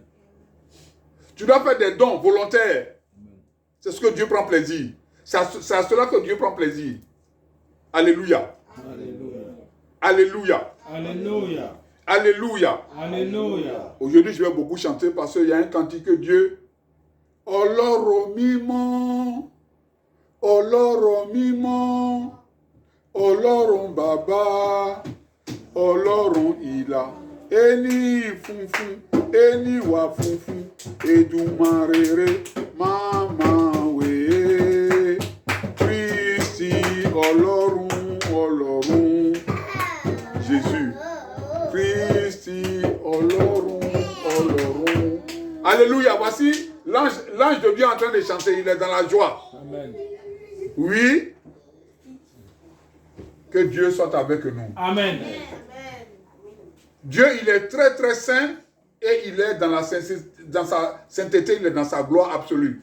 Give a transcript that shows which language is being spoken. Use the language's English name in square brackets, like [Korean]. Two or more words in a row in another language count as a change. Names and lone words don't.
[French] Tu dois faire des dons volontaires. Amen. C'est ce que Dieu prend plaisir. C'est à cela que Dieu prend plaisir. Alléluia. Alléluia. Alléluia. Alléluia. Alléluia. Alléluia. Aujourd'hui, je vais beaucoup chanter parce qu'il y a un cantique que Dieu. [Yoruba] Ọlọ́run mímọ́, Ọlọ́run mímọ́, Ọlọ́run bàbá, Ọlọ́run ìlà, ẹni funfun, ẹni wà funfun, Èdùmàrè máma wèé, Kristi Ọlọ́run, Ọlọ́run, Jésus, Kristi Ọlọ́run, Ọlọ́run. [French] Alléluia, voici l'ange de Dieu en train de chanter, il est dans la joie. Amen. Oui. Que Dieu soit avec nous. Amen. Dieu, il est très très saint et il est dans sa sainteté, il est dans sa gloire absolue.